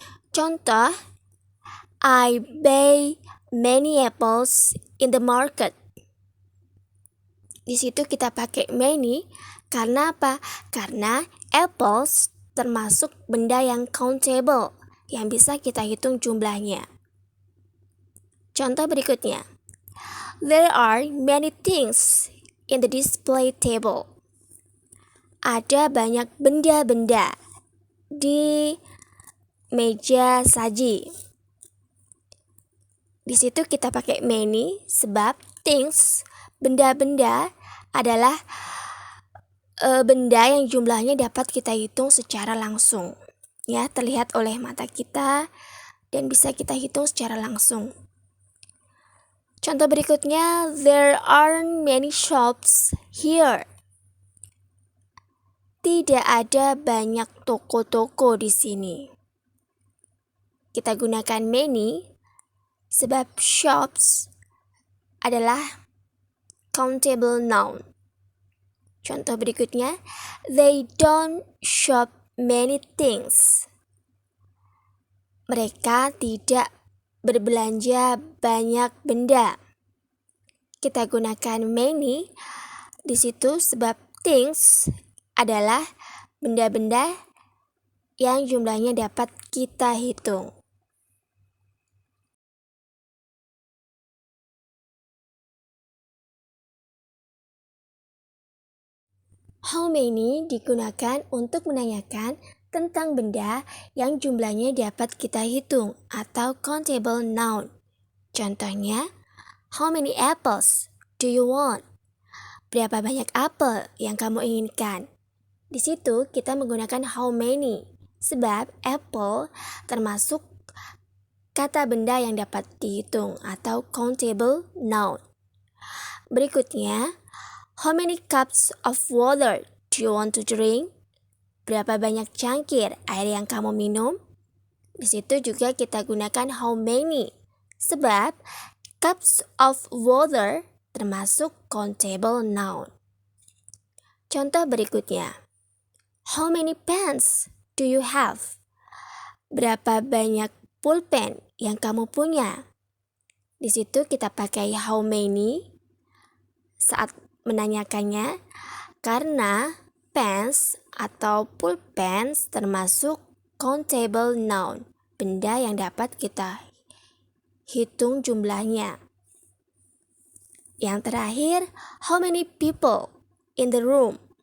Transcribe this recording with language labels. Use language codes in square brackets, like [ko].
[id] Contoh, [en] I buy many apples in the market. [id] Di situ kita pakai many karena apa? Karena apples termasuk benda yang countable, yang bisa kita hitung jumlahnya. Contoh berikutnya, [en] there are many things in the display table. [id] Ada banyak benda-benda di meja saji. Di situ kita pakai many sebab things, benda-benda adalah benda yang jumlahnya dapat kita hitung secara langsung, ya, terlihat oleh mata kita dan bisa kita hitung secara langsung. Contoh berikutnya, [en] there aren't many shops here. [id] Tidak ada banyak toko-toko di sini. Kita gunakan many sebab shops adalah countable noun. Contoh berikutnya, [en] they don't shop many things. [id] Mereka tidak berbelanja banyak benda. Kita gunakan many di situ sebab things adalah benda-benda yang jumlahnya dapat kita hitung. How many digunakan untuk menanyakan tentang benda yang jumlahnya dapat kita hitung atau countable noun. Contohnya, [en] how many apples do you want? [id] Berapa banyak apel yang kamu inginkan? Di situ kita menggunakan how many sebab apple termasuk kata benda yang dapat dihitung atau countable noun. Berikutnya, [en] how many cups of water do you want to drink? [id] Berapa banyak cangkir air yang kamu minum? Di situ juga kita gunakan how many sebab cups of water termasuk countable noun. Contoh berikutnya, [en] how many pens do you have? [id] Berapa banyak pulpen yang kamu punya? Di situ kita pakai how many saat menanyakannya karena pens atau pulpens termasuk countable noun, benda yang dapat kita hitung jumlahnya. Yang terakhir, [en] how many people in the room?